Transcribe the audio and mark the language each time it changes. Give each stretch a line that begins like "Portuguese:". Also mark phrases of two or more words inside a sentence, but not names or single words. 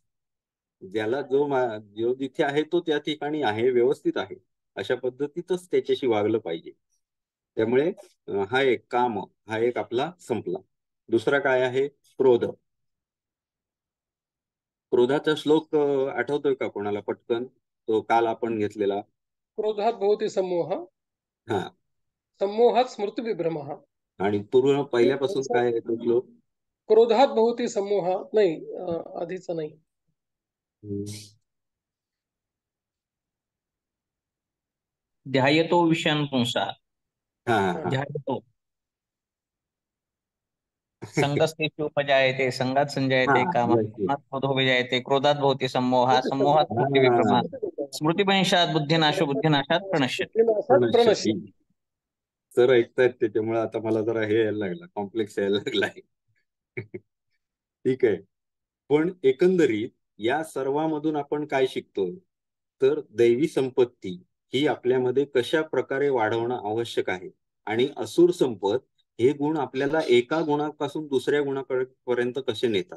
Marathi: ज्याला जो जिथे आहे तो त्या ठिकाणी आहे, व्यवस्थित आहे, अशा पद्धतीतच त्याच्याशी वागलं पाहिजे. त्यामुळे हा एक काम, हा एक आपला संपला. दुसरा काय आहे? क्रोध. क्रोधाचा श्लोक आठवतोय का कोणाला पटकन? तो काल आपण घेतलेला.
Sanskrit: क्रोधात भवती सम्मोह,
Marathi: हा.
Sanskrit: सम्मोहात स्मृतिविभ्रमः.
Marathi: आणि पूर्ण पहिल्यापासून काय आहे तो श्लोक?
Sanskrit: क्रोधात भवती सम्मोह,
Marathi: नाही आधीचा नाही.
Sanskrit: ध्यायतो विषयान् पुंसा,
Marathi: हा.
Sanskrit: ध्यायतो संगस्तेषुपजायते, संगात संजायते कामः, कामात् क्रोधो विजायते, क्रोधात भवति सम्मोहः, सम्मोहात् स्मृतिविभ्रमः, स्मृतिभ्रंशात् बुद्धिनाशो, बुद्धिनाशात् प्रणश्यति. प्रणश्यति.
Marathi: सर ऐकतायत त्याच्यामुळे आता मला जरा हे यायला लागला, कॉम्प्लेक्स यायला लागलाय. ठीक आहे. पण एकंदरीत या सर्वांमधून आपण काय शिकतो? तर दैवी संपत्ती ही आपल्यामध्ये कशा प्रकारे वाढवणं आवश्यक आहे आणि असुर संपत हे गुण आपल्याला एका गुणापासून दुसऱ्या गुणापर्यंत कसे नेतात.